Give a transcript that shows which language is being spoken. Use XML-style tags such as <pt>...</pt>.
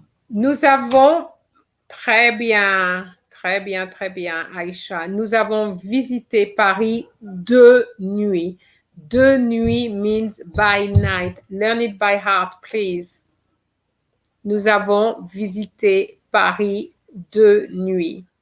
<fr>Nous avons, très bien, Aïcha. Nous avons visité Paris 2 nuits.</fr> <en>2 nuits means by night. Learn it by heart, please.</en> <fr>Nous avons visité Paris 2 nuits.</fr>